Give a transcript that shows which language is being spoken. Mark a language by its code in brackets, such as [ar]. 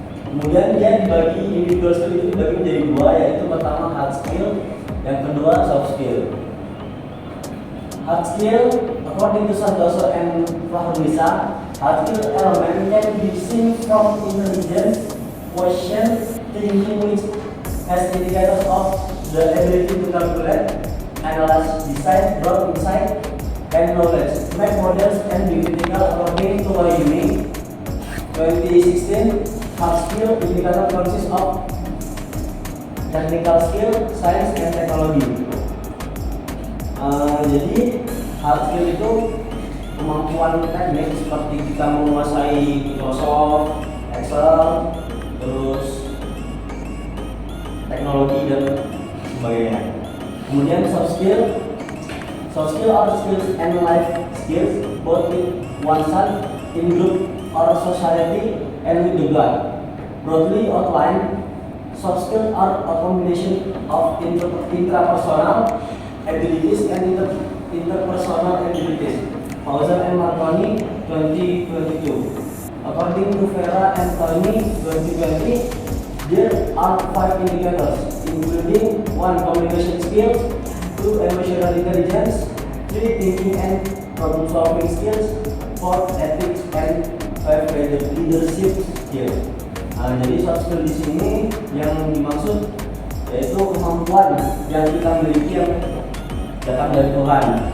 [id] Kemudian dia dibagi, individual skill itu dibagi menjadi dua, yaitu pertama hard skill, yang kedua soft skill. [en] Hard skill, according to Santoso and Fahrunisa, hard skill element can be seen from intelligence, question, thinking, which has indicators of the ability to calculate, analyze, decide, draw insight, and knowledge. Make models and be critical according to Wayuni 2016. Hard skill indicator consists of technical skill, science, and technology. [id] Jadi hard skill itu kemampuan teknik seperti kita menguasai Microsoft, Excel, terus teknologi dan sebagainya. Kemudian [en] soft skill are skills and life skills both with oneself, in group or society, and with the blood. Broadly outlined, soft skills are a combination of intrapersonal abilities and interpersonal abilities. Hauser and Marconi 2022. According to Vera and Tony 2020, there are 5 indicators, including 1 communication skills, 2. Emotional intelligence. 3. Thinking and problem solving skills. 4. Ethics and 5. Leadership skills. [id] Nah, jadi soft skill di sini yang dimaksud yaitu kemampuan yang kita miliki yang datang dari Tuhan.